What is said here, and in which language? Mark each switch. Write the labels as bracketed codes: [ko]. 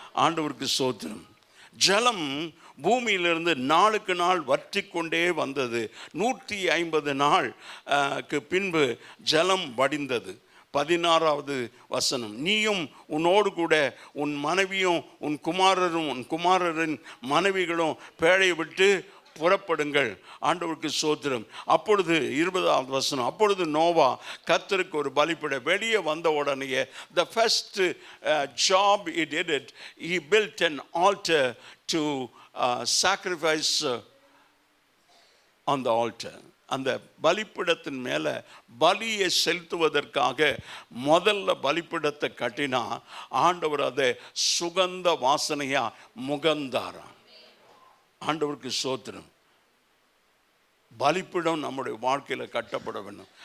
[ta] ஆண்டவருக்கு ஸ்தோத்திரம். ஜலம் பூமியிலிருந்து நாளுக்கு நாள் வற்றி கொண்டே வந்தது. 150 நாளுக்கு பின்பு ஜலம் வடிந்தது. 16வது வசனம், நீயும் உன்னோடு கூட உன் மனைவியும் உன் குமாரரும் உன் குமாரரின் மனைவிகளும் பேழையை விட்டு புறப்படுங்கள். ஆண்டவருக்கு ஸ்தோத்திரம். அப்பொழுது 20வது வசனம், அப்பொழுது நோவா கர்த்தருக்கு ஒரு பலிபீட வெளியே வந்த உடனே [en] the first job he did it, he built an altar to sacrifice on the altar. [ta] அந்த பலிபீடத்தின் மேலே பலியை செலுத்துவதற்காக முதல்ல பலிபீடத்தை கட்டினா ஆண்டவர் அதை சுகந்த வாசனையா முகந்தாராம். ஆண்டவருக்கு ஸ்தோத்திரம். பலிபீடம் நம்முடைய வாழ்க்கையில் கட்டப்பட வேண்டும்.